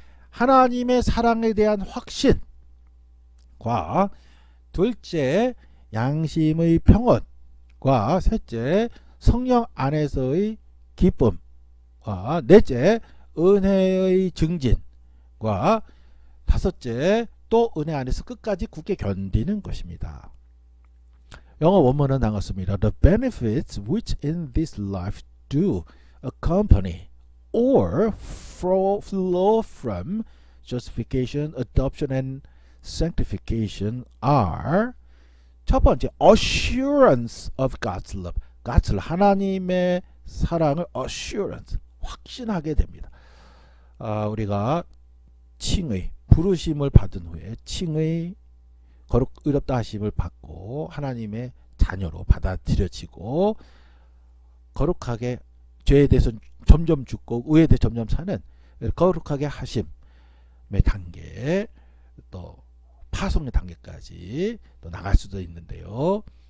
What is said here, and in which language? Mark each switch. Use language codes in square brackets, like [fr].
[ko] 하나님의 사랑에 대한 확신과 둘째, 양심의 평온과 셋째, 성령 안에서의 기쁨과 넷째, 은혜의 증진과 다섯째, 또 은혜 안에서 끝까지 굳게 견디는 것입니다. 영어 원문은 나갔습니다. [en] The benefits which in this life do accompany or flow from justification, adoption, and sanctification are [ko] 첫 번째, [en] assurance of God's love. [ko] God's love, 하나님의 사랑을 assurance, 확신하게 됩니다. 우리가 칭의, 부르심을 받은 후에 칭의 거룩 의롭다 하심을 받고 하나님의 자녀로 받아들여지고 거룩하게 죄에 대해서 점점 죽고 의에 대해 점점 사는 거룩하게 하심의 단계, 또 파송의 단계까지 또 나갈 수도 있는데요.